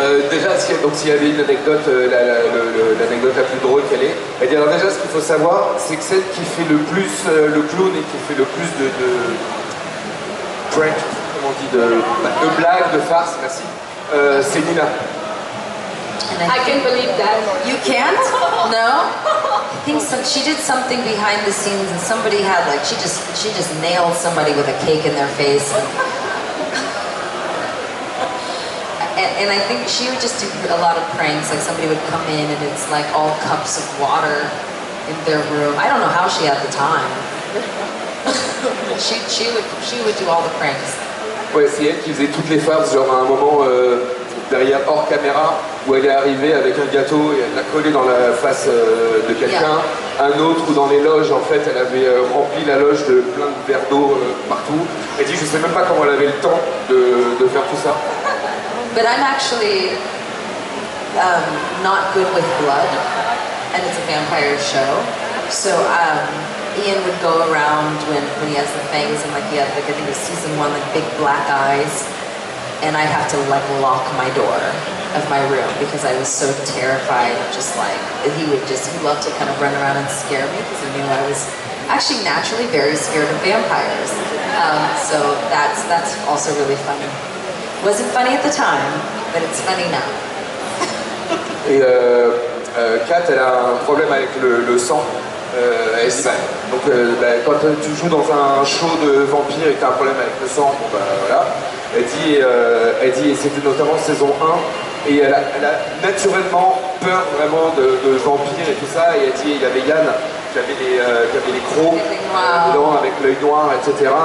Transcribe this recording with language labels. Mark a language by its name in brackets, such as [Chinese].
[French] Déjà, s'il y avait une anecdote, l'anecdote la plus drôle qu'elle est, elle dit alors déjà ce qu'il faut savoir, c'est que celle qui fait le plus le clown et qui fait le plus de prank, comment on dit, de blagues, de farces, merci, c'est Nina. [English] I can't believe that. You can't? No? I think she did something behind the scenes and somebody had like, she just nailed somebody with a cake in their face. And I think she would just do a lot of pranks, like somebody would come in and it's like all cups of water in their room. I don't know how she had the time. she would do all the pranks. [French] Ouais, c'est elle qui faisait toutes les farces, genre à un moment derrière hors caméra, où elle est arrivée avec un gâteau et elle l'a collé dans la face de quelqu'un. Yeah. Un autre où dans les loges, en fait, elle avait rempli la loge de plein de verres d'eau partout. Elle dit, je sais même pas comment elle avait le temps de faire tout ça. [English] But I'm actually not good with blood, and it's a vampire show. So Ian would go around when he has the fangs, and like he had, like I think it was season 1, like big black eyes, and I'd have to like lock my door of my room because I was so terrified. Just like he loved to kind of run around and scare me because he knew I was actually naturally very scared of vampires. So that's also really funny. Wasn't funny at the time, but it's funny now. [French] Et Kat, elle a un problème avec le sang. Elle dit, donc quand tu joues dans un show de vampire et que tu as un problème avec le sang, bon bah voilà. Elle dit, et c'était notamment saison 1, et elle a naturellement peur vraiment de vampires et tout ça, et elle dit, il y avait Yann qui avait les crocs dedans avec l'œil noir, etc.